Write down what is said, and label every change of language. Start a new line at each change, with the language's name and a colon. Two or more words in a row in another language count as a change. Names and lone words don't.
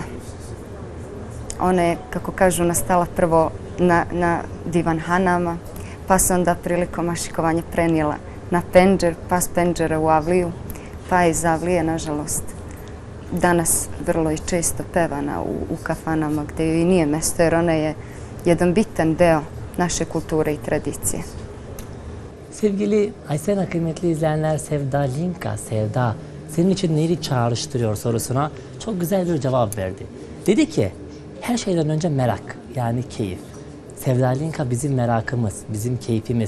Bosnian: Ona je, kako kažu, nastala prvo na divanhanama, pa se onda prilikom ašikovanja prenijela na Pendžer, pa s Pendžera u Avliju, pa iz Avlije, nažalost, danas vrlo i često pevana u kafanama gdje joj i nije mesto, jer ona je jedan bitan deo naše kulture i tradicije.
Turkish: Sevgili Aysena, kıymetli izleyenler, Sevdalinka, Sevda senin için neyi çağrıştırıyor sorusuna çok güzel bir cevap verdi. Dedi ki, her şeyden önce merak, yani keyif. Sevdalinka bizim merakımız, bizim keyfimiz.